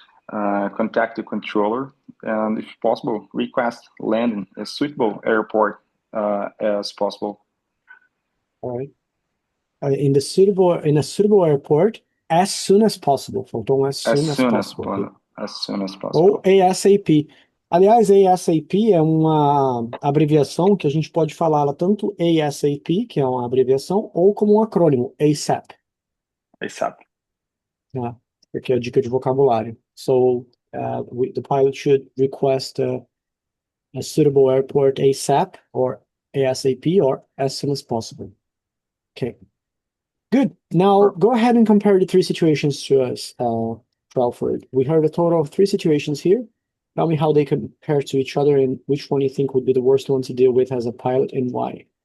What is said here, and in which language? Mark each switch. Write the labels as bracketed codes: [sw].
[en] Contact the controller, and if possible, request landing a suitable airport as possible. All right. In a suitable airport as soon as possible. [pt] Faltou [en] as soon as possible. As soon as possible. [pt] Ou ASAP. Aliás, ASAP é uma abreviação que a gente pode falar ela tanto ASAP, que é uma abreviação, ou como um acrônimo, ASAP. [en] ASAP. [pt] Porque é a dica de vocabulário. [en] So the pilot should request a suitable airport ASAP or ASAP or as soon as possible. Okay. Good. Now go ahead and compare the three situations to us, Alfred. We heard a total of three situations here. Tell me how they compare to each other and which one you think would be the worst one to deal with as a pilot and why.